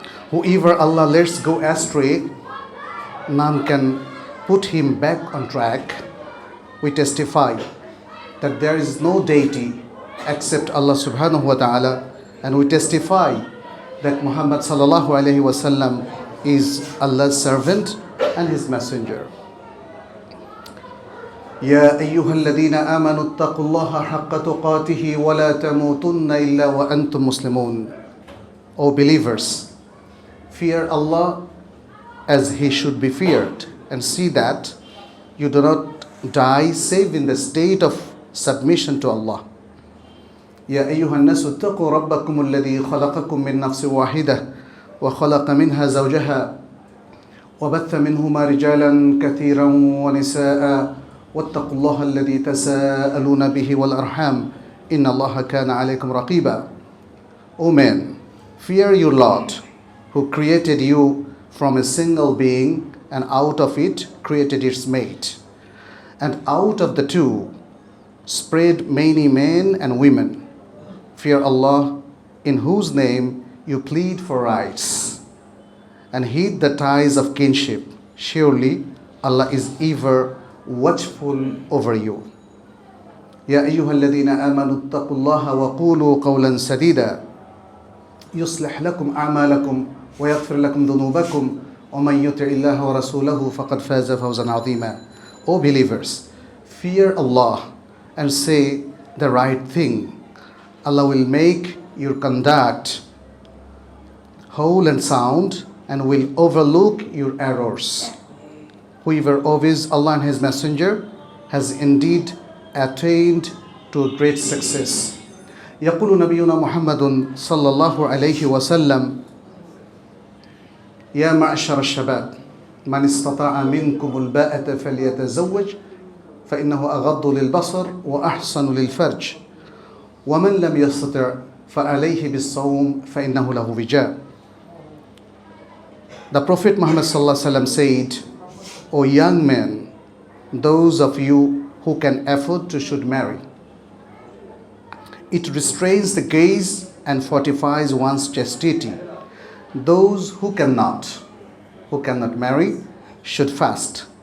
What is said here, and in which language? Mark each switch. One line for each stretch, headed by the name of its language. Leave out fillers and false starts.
English: Whoever Allah lets go astray, none can put him back on track. We testify that there is no deity except Allah subhanahu wa ta'ala, and we testify that Muhammad sallallahu alayhi wa sallam is Allah's servant and His messenger.
Arabic: يا أيها الذين آمنوا اتقوا الله حق تقاته ولا تموتن إلا وأنتم مسلمون.
English: O believers, fear Allah as He should be feared, and see that you do not die save in the state of submission to Allah.
Arabic: يا أيها الناس اتقوا ربكم الذي خلقكم من نفس واحدة وخلق منها زوجها وبث منهما رجالا كثيرا ونساء واتقوا الله الذي تساءلون به والأرحام إن الله كان عليكم رقيبا.
English: O men, fear your Lord, who created you from a single being, and out of it created its mate, and out of the two spread many men and women. Fear Allah, in whose name you plead for rights, and heed the ties of kinship. Surely Allah is ever watchful over you.
Arabic: يا أيها الذين آمنوا اتقوا الله وقولوا قولا سديدا يصلح لكم أعمالكم ويغفر لكم ذنوبكم ومن يطع الله ورسوله فقد فاز فوزا عظيما.
English: O believers, fear Allah and say the right thing. Allah will make your conduct whole and sound and will overlook your errors. Whoever obeys Allah and His messenger has indeed attained to great success.
Arabic: يقول نبينا محمد صلى الله عليه وسلم يا معشر الشباب من استطاع منكم الباءة فليتزوج فإنه أغض للبصر وأحسن للفرج ومن لم يستطع فعليه بالصوم فإنه له وجاء.
English: The Prophet Muhammad sallallahu alaihi wasallam said, O young men, those of you who can afford to should marry. It restrains the gaze and fortifies one's chastity. Those who cannot marry should fast.